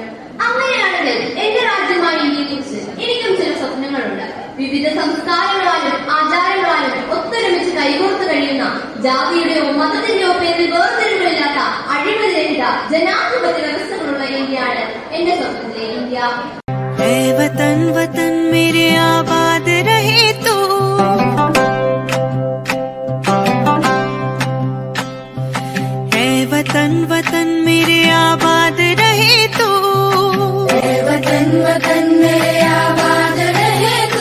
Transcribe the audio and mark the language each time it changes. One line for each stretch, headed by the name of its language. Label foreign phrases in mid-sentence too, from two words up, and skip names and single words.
Malayalam: അങ്ങനെയാണെങ്കിൽ എന്റെ രാജ്യമായ ഇന്ത്യയെക്കുറിച്ച് എനിക്കും ചില സ്വപ്നങ്ങളുണ്ട്. വിവിധ സംസ്കാരങ്ങളാലും ആചാരങ്ങളാലും ഒത്തൊരുമിച്ച് കൈകോർത്ത് കഴിയുന്ന, ജാതിയുടെയോ മതത്തിന്റെയോ പേരിൽ വേർതിരിവുകളില്ലാത്ത അഴിമതിരഹിത ജനാധിപത്യ വ്യവസ്ഥകളുള്ള ഇന്ത്യയാണ് എന്റെ സ്വപ്നത്തിലെ ഇന്ത്യ.
Hindi: वतन वतन मेरे आबाद रहे तू, वतन वतन मेरे आबाद रहे तू, वतन वतन मेरे आबाद रहे तू,